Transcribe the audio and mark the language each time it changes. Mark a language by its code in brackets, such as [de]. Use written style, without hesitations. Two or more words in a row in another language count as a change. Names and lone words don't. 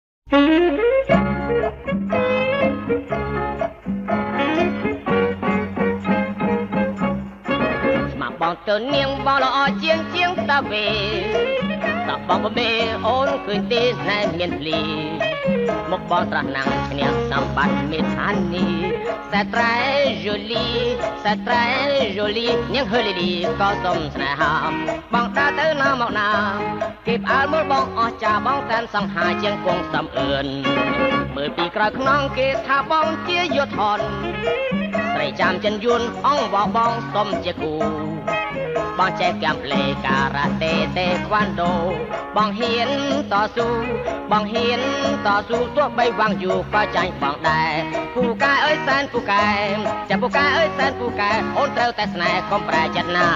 [km] បងទៅនាងបងល្អជាងតាវេតបងបបេអូនឃើញទេណែមានភ្លីមកបងត្រាស់ណាំងឈ្នះសម្បត្តិមេឋានី [fr] c'est très joli c'est très joli [km] នាងហឺលីលីក៏សុំស្នេហាបងដើរទៅណាមកណាគេផ្អើលមើលបងអស់ចាបង តែនសង្ហាជាងគង់សំអឿនមើលពីក្រោយខ្នងគេថាបងជាយុទ្ធនស្រីចាំចិនយួនអងបងសុំជាគូបងចេះកាំប្លេការ៉ាតេតេក្វាន់ដូបងហ៊ានតស៊ូបងហ៊ានតស៊ូទោះបីវាំងយូរក៏ចាញ់បងដែរពូកែអើយសែនពូកែចាំពូកែអើយសែនពូកែអូនត្រូវតែស្នេហ៍កុំប្រែចិត្តណា